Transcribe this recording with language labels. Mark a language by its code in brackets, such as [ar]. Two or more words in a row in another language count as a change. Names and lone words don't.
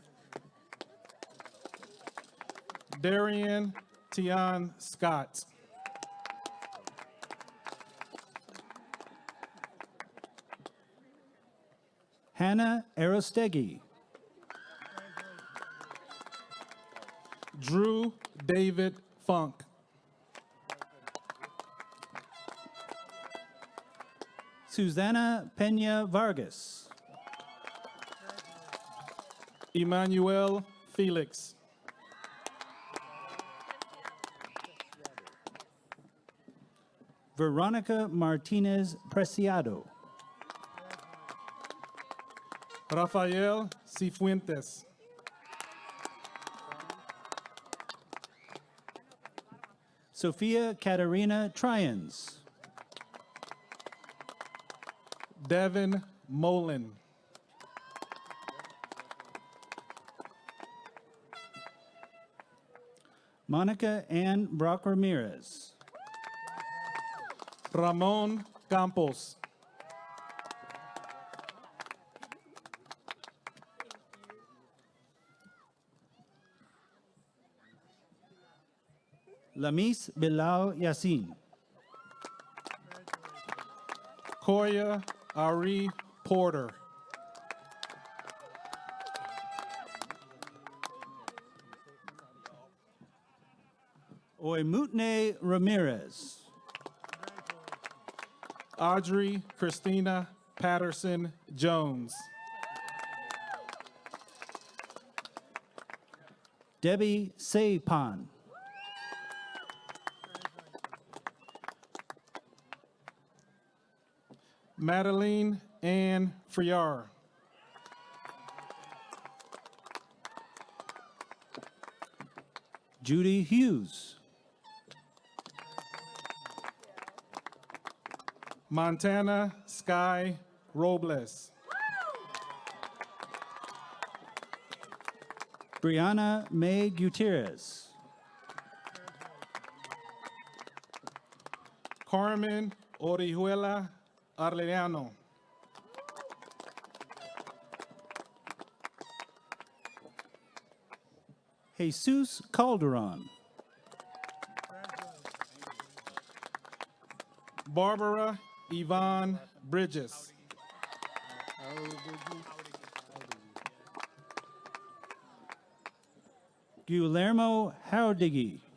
[en] Darian Tian Scott. Hannah Arostegui. Drew David Funk. Susana Pena Vargas. Emmanuel Felix. Veronica Martinez Preciado. Rafael Cifuentes. Sophia Katarina Tryans. Devin Molin. Monica Ann Brock Ramirez. Ramon Campos. Lamis Bilal Yassin. Koya Ari Porter. Oymutne Ramirez. Audrey Christina Patterson Jones. Debbie Saypan. Madeline Ann Friar. Judy Hughes. Montana Sky Robles. Brianna May Gutierrez. Carmen Orihuela Arellano. Jesus Calderon. Barbara Yvonne Bridges. Guillermo Howdiggy.